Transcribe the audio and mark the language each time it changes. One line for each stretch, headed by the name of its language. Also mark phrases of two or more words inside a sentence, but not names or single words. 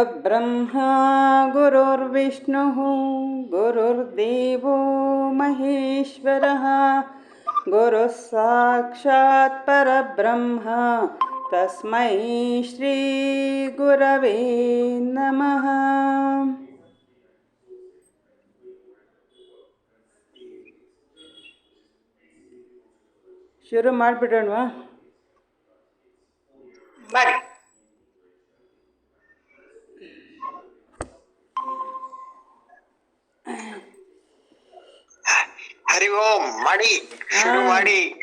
Sanskrit: ಬ್ರಹ್ಮ ಗುರುರ್ವಿಷ್ಣು ಗುರುರ್ದೇವೋ ಮಹೇಶ್ವರಃ ಗುರು ಸಾಕ್ಷಾತ್ ಪರಬ್ರಹ್ಮ ತಸ್ಮೈ ಶ್ರೀ ಗುರವೇ ನಮಃ.
Kannada: ಶುರು ಮಾಡಿಬಿಡೋಣವಾ? ಮಾಡಿ.
Sanskrit: ಹರಿ ಓಂ
Kannada: ಮಾಡಿ, ಶುರು ಮಾಡಿ.